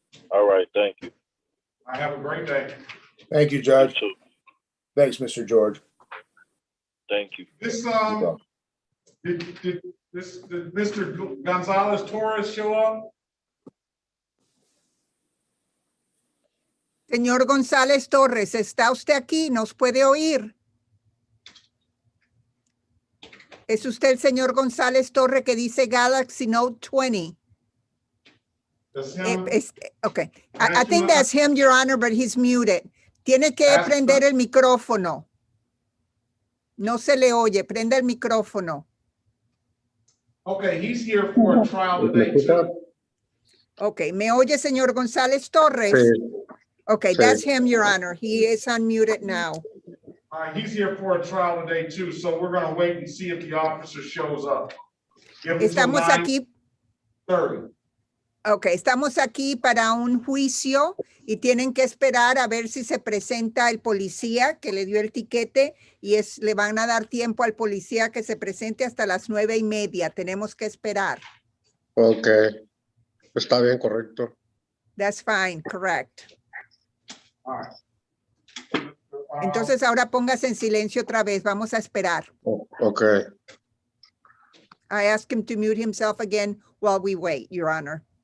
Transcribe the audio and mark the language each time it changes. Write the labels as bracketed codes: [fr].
[en] All right, thank you. I have a great day. Thank you, Judge. Thanks, Mr. George. Thank you. Did Mr. Gonzalez Torres show up? [es] Señor González Torres, ¿está usted aquí? ¿Nos puede oír? ¿Es usted el señor González Torre que dice Galaxy Note 20? [en] That's him. Okay. I think that's him, Your Honor, but he's muted. [es] Tiene que [en] That's [es] prender el micrófono. No se le oye. Prenda el micrófono. [en] Okay, he's here for a trial today too. Okay. [es] ¿Me oye, señor González Torres? [en] Okay, that's him, Your Honor. He is unmuted now. All right, he's here for a trial today too, so we're gonna wait and see if the officer shows up. Give him till [es] Estamos aquí. [en] 9:30. [es] Ok, estamos aquí para un juicio y tienen que esperar a ver si se presenta el policía que le dio el tiquete y le van a dar tiempo al policía que se presente hasta las 9:30. Tenemos que esperar. Ok, está bien, correcto. [en] That's fine, correct. All right. [es] Entonces ahora póngase en silencio otra vez. Vamos a esperar. Ok. [en] I ask him to mute himself again while we wait, Your Honor.